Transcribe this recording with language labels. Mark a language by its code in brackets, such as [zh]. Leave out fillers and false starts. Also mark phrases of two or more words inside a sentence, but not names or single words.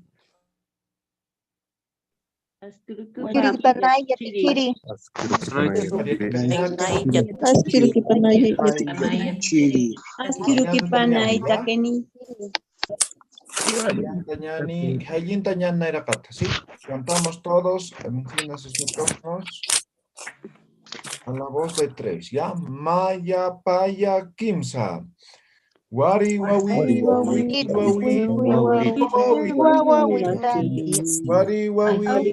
[ay] Askirikipanay chiri. Askirikipanay takeni. Hayin tañan nairakat, [es] ¿sí? Cantamos todos, enciendan sus micrófonos. A la voz de tres, ¿ya? [ay] Maya, paya, kimsa. Wari, wawi, wawi, wawi, wawi, wari, wawi,